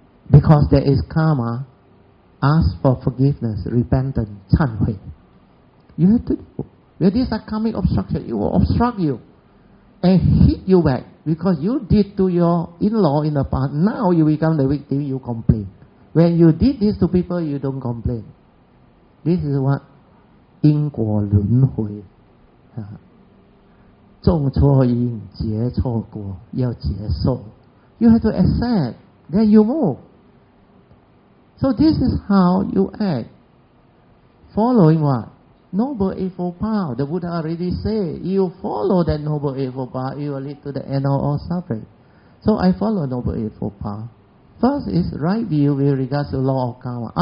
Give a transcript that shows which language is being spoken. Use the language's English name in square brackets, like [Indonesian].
[English] Because there is karma, ask for forgiveness, repentance, 忏悔. You have to do. Where these are karmic obstruction, it will obstruct you and hit you back. Because you did to your in-law in the past, now you become the victim, you complain. When you did this to people, you don't complain. This is what [Chinese] 因果轮回啊，种错因结错果，要接受。 [English] You have to accept, then you move. So this is how you act. Following what? Noble Eightfold Path. The Buddha already said, you follow that Noble Eightfold Path, you will lead to the end of all suffering. So I follow Noble Eightfold Path. First is right view with regards to law of karma.